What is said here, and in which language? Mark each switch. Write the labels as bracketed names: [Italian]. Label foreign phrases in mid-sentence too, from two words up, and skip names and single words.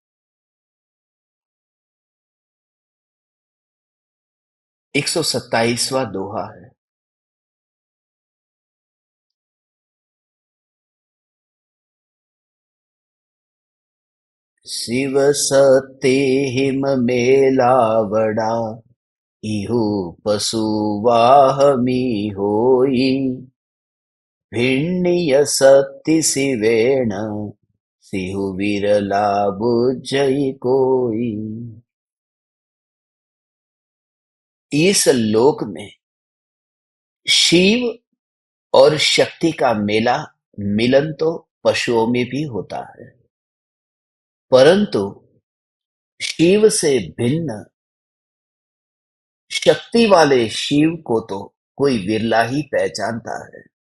[Hindi] 127वां दोहा है। [Prakrit languages] शिव सत्य हिम मेलावड़ा, इहु पशु वाहमी होई, भिन्निय सत्य शिवेण, सिहु विरला बुझई कोई। [Hindi] इस लोक में शिव और शक्ति का मेला मिलन तो पशुओं में भी होता है, परंतु शिव से भिन्न शक्ति वाले शिव को तो कोई विरला ही पहचानता है।